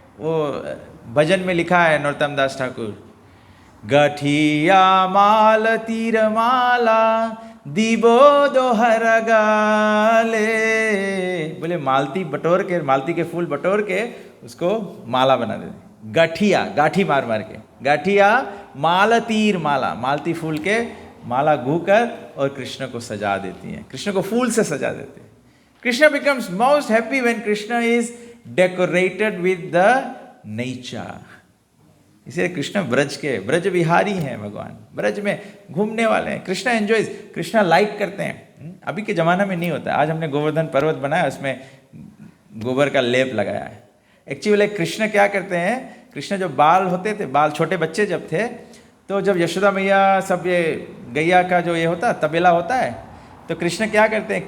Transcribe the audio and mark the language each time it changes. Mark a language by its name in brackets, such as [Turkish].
[Hindi] वो भजन में लिखा है नरोत्तम दास ठाकुर, [Bangla] गठिया माल तीर माला दीबो दोहर गाले, [Hindi] बोले मालती बटोर के, मालती के फूल बटोर के उसको माला बना देते। गठिया, गाठी मार मार के, [Bangla] गठिया माल तीर माला, [Hindi] मालती फूल के माला गूँ कर और कृष्ण को सजा देती हैं, कृष्ण को फूल से सजा देते हैं। [English] Krishna becomes most happy when Krishna is decorated with the nature। [Hindi] इसलिए कृष्ण ब्रज विहारी हैं, भगवान ब्रज में घूमने वाले हैं। [English] Krishna enjoys, [Hindi] कृष्ण लाइक करते हैं। अभी के ज़माना में नहीं होता। आज हमने गोवर्धन पर्वत बनाया, उसमें गोबर का लेप लगाया है। एक्चुअली कृष्ण क्या करते हैं? कृष्ण जब बाल होते थे, बाल छोटे बच्चे जब थे, तो जब यशोदा मैया सब ये गैया का जो ये होता तबेला होता है, तो कृष्ण क्या करते हैं?